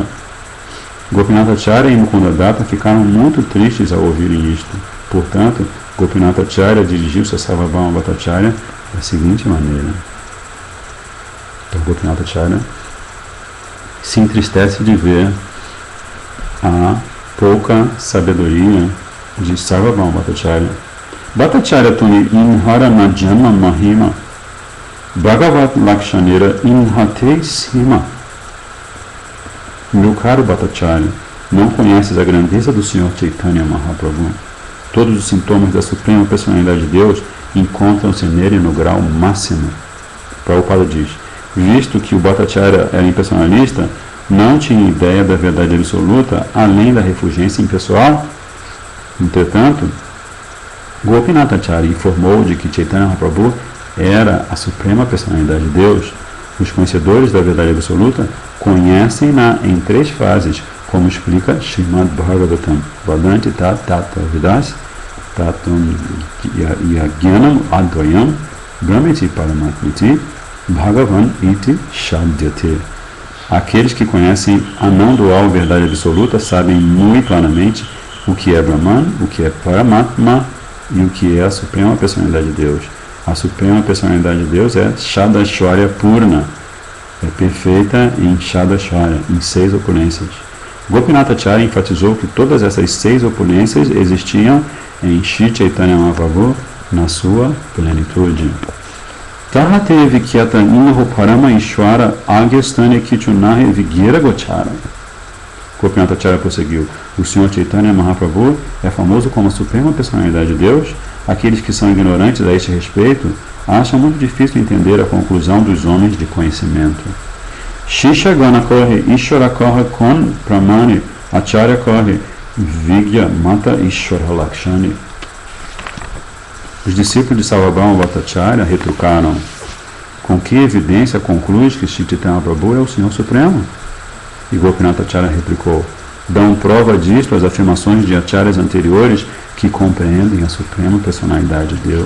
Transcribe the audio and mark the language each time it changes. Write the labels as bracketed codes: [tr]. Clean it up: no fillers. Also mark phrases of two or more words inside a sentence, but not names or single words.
[pt] Gopinata Charya e Mukunda Datta ficaram muito tristes ao ouvirem isto. Portanto, Gopinata Charya dirigiu-se a Sarvabhauma Bhattacharya da seguinte maneira. Então, Gopinata Charya se entristece de ver a pouca sabedoria de Sarvabhauma Bhattacharya. [bn] ভট্টাচার্য তুমি ইঁহার না জান মহিমা ভগবত্তা লক্ষণের ইহাতেই সীমা. [pt] Meu caro Bhattacharya, não conheces a grandeza do Senhor Chaitanya Mahaprabhu? Todos os sintomas da Suprema Personalidade de Deus encontram-se nele no grau máximo. Prabhupada diz, visto que o Bhattacharya era impersonalista, não tinha ideia da verdade absoluta, além da refulgência impessoal. Entretanto, Gopinata Charya informou de que Chaitanya Mahaprabhu era a Suprema Personalidade de Deus. Os conhecedores da verdade absoluta conhecem-na em 3 fases, como explica Srimad Bhagavatam. [sa] वदन्ति तत्त्वविदस् तत्त्वं यज्ज्ञानम् अद्वयम् ब्रह्मेति परमात्मेति भगवान् इति शब्द्यते. [pt] Aqueles que conhecem a não dual verdade absoluta sabem muito claramente o que é Brahman, o que é Paramatma e o que é a Suprema Personalidade de Deus. A Suprema Personalidade de Deus é Shadashwarya Purna, é perfeita em Shadashwarya, em 6 opulências. Gopinata Charya enfatizou que todas essas 6 opulências existiam em Shri Chaitanya Mahaprabhu na sua plenitude. [bn] তাহাতে বিখ্যাত ইঁহো পরম ঈশ্বর অজ্ঞস্থানে কিছু নহে বিজ্ঞের গোচর. [pt] Gopinata Charya prosseguiu, o Senhor Chaitanya Mahaprabhu é famoso como a Suprema Personalidade de Deus. Aqueles que são ignorantes a este respeito acham muito difícil entender a conclusão dos homens de conhecimento. [bn] শিষ্যগণ কহে ঈশ্বর কহ কোন্ প্রমাণে আচার্য কহে বিজ্ঞমত ঈশ্বর লক্ষণে. [pt] Os discípulos de Sarvabhauma Bhattacharya retrucaram, com que evidência concluis que Shri Chaitanya Prabhu é o Senhor Supremo? E Gopinata Charya replicou, dão prova disto as afirmações de acharyas anteriores que compreendem a Suprema Personalidade de Deus.